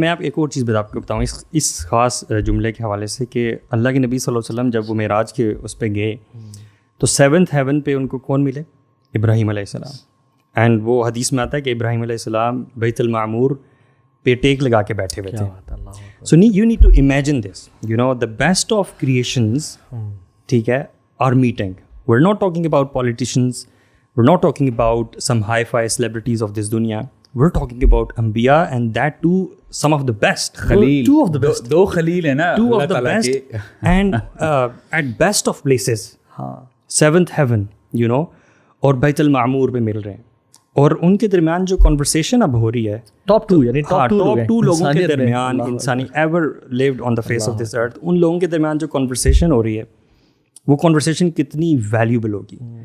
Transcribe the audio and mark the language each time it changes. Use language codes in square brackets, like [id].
[ur] میں آپ ایک اور چیز آپ کو بتاؤں اس خاص جملے کے حوالے سے کہ اللہ کے نبی صلی اللہ علیہ وسلم جب وہ معراج کے اس پہ گئے تو 7th ہیون پہ ان کو کون ملے؟ ابراہیم علیہ السلام. اینڈ وہ حدیث میں آتا ہے کہ ابراہیم علیہ السلام بیت المعمور پہ ٹیک لگا کے بیٹھے ہوئے تھے. [en] So you need to imagine this, you know, the best of creations, [ur] ٹھیک ہے, [en] are meeting. We're not talking about politicians, we're not talking about some hi-fi celebrities of this dunya, we're talking about Anbiya, and that too some of the best. Khalil, two of the best. [ur] دو خلیل ہیں نا, [en] two of the best and at best of places. 7th heaven, you know, [ur] اور بیت المعمور پہ مل رہے ہیں, اور ان کے درمیان جو کنورسیشن اب ہو رہی ہے ٹاپ 2 یعنی ٹاپ 2 لوگوں کے درمیان, انسانی [en] ever lived on the face of this earth, [ur] ان لوگوں کے درمیان جو کنورسیشن ہو رہی ہے وہ کنورسیشن کتنی ویلیوبل ہوگی.